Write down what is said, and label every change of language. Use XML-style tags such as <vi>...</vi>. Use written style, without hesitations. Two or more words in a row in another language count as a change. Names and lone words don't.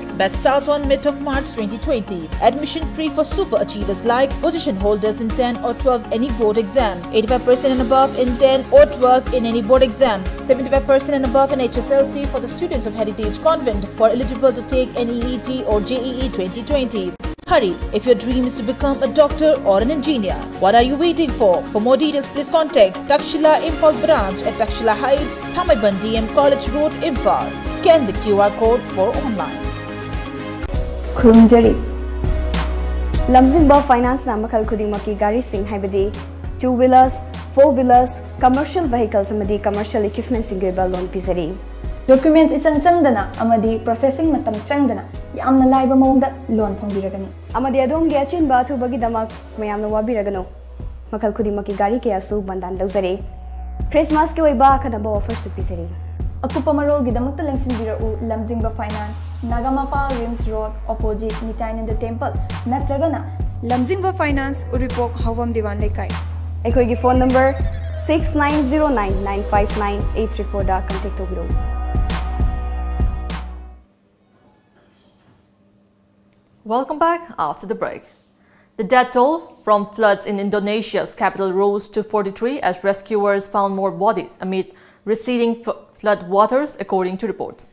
<en>Batch starts on mid of March 2020. Admission free for super achievers like position holders in 10 or 12 any board exam, 85% and above in 10 or 12 in any board exam, 75% and above in HSLC for the students of Heritage Convent who are eligible to take NEET or JEE 2020. Hurry, if your dream is to become a doctor or an engineer. What are you waiting for? For more details, please contact Takshila Imphal branch at Takshila Heights, Thamaiban DM College Road, Imphal. Scan the QR code for online.</en> <mni>Khurumjari Lamjingba Finance na makal khudingmaki gari sing haibadi</mni> <en>2-wheelers, 4-wheelers, commercial vehicles</en> <mni>amadi</mni> <en>commercial equipment</en> <mni>singeba loan pizari. Documents isang changdana amadi processing matam changdana yamna laiba mawda loan phongbiragani amadi adom gi achinba thubagi damak mayamna wabiragano makal khudimaki gari ke asu bandan lawzare Christmas ke oiba khadaba offer su pisari akupa marol gi damak lengsin birau Lamjingba Finance Nagamapa Rims Road opposite Nitainanda Temple natragana Lamjingba Finance Uripok Hawam Diwan Lekai ekoi gi</mni> <en>phone number</en> <mni>6909959834 da contact tobiro.</mni> <en>Welcome back after the break. The death toll from floods in Indonesia's capital rose to 43 as rescuers found more bodies amid receding flood waters, according to reports.</en>